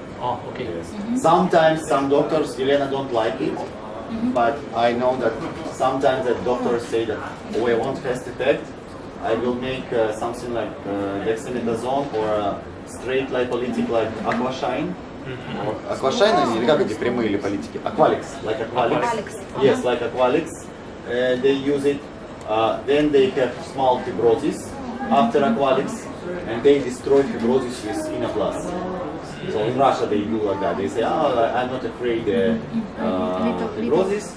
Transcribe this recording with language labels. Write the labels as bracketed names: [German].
[English] Oh, okay. Yes. Sometimes some doctors, Elena, don't like it, but I know that sometimes the doctors say that, oh, I want fast effect, I will make something like dexamethasone or a straight lipolytic like Aquashine. [Russian] Aquashine, или как эти прямые липолитики? [English] Aqualix, like Aqualix. Yes, like Aqualix. They use it, then they have small fibrosis after Aqualix, and they destroy fibrosis with INNOPLUS. So in Russia they do like that. They say, I'm not afraid fibrosis.